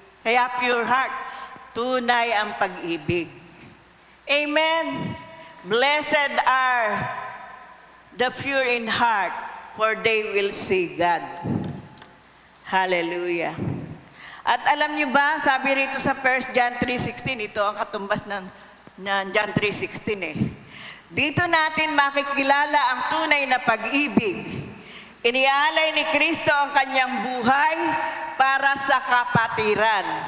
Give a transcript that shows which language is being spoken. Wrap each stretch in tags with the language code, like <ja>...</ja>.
<tl>Kaya</tl> <en>pure heart,</en> <tl>tunay ang pag-ibig. Amen.</tl> <en>Blessed are the pure in heart, for they will see God.</en> <tl>Hallelujah. At alam niyo ba, sabi rito sa 1 John 3:16, ito ang katumbas ng John 3:16 Dito natin makikilala ang tunay na pag-ibig. Inialay ni Kristo ang kanyang buhay para sa kapatiran.</tl>